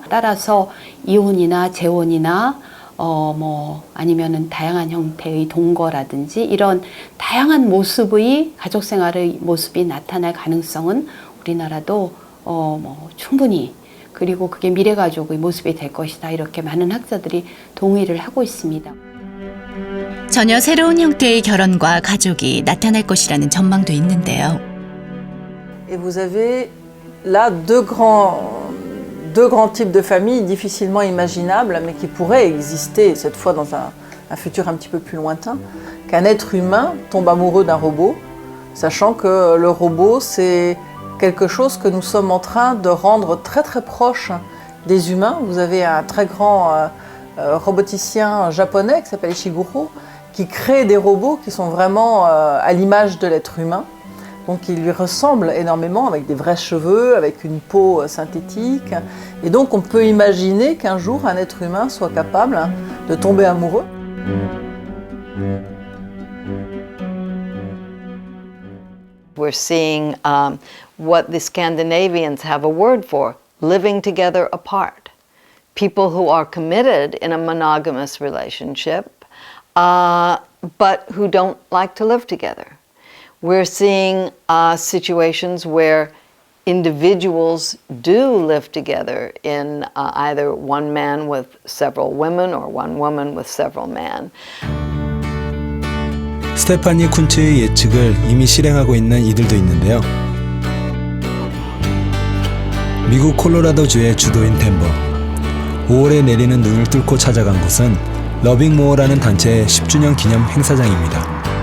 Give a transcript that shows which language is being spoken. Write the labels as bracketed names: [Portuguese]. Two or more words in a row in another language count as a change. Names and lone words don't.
[Korean] 따라서 이혼이나 재혼이나 아니면은 다양한 형태의 동거라든지 이런 다양한 모습의 가족 생활의 모습이 나타날 가능성은 우리나라도 충분히, 그리고 그게 미래 가족의 모습이 될 것이다, 이렇게 많은 학자들이 동의를 하고 있습니다. 전혀 새로운 형태의 결혼과 가족이 나타날 것이라는 전망도 있는데요. [French] Et vous avez là deux grands types de familles difficilement imaginables, mais qui pourraient exister cette fois dans un futur un petit peu plus lointain, qu'un être humain tombe amoureux d'un robot, sachant que le robot c'est quelque chose que nous sommes en train de rendre très très proche des humains. Vous avez un très grand roboticien japonais qui s'appelle Ishiguro, qui crée des robots qui sont vraiment à l'image de l'être humain. Donc il lui ressemble énormément, avec des vrais cheveux, avec une peau synthétique. Et donc on peut imaginer qu'un jour un être humain soit capable de tomber amoureux. [English] We're seeing what the Scandinavians have a word for, living together apart. People who are committed in a monogamous relationship, but who don't like to live together. We're seeing situations where individuals do live together in either one man with several women or one woman with several men. [Korean] 스테파니 쿤츠의 예측을 이미 실행하고 있는 이들도 있는데요. 미국 콜로라도주의 주도인 덴버. 5월에 내리는 눈을 뚫고 찾아간 곳은 러빙 모어라는 단체의 10주년 기념 행사장입니다.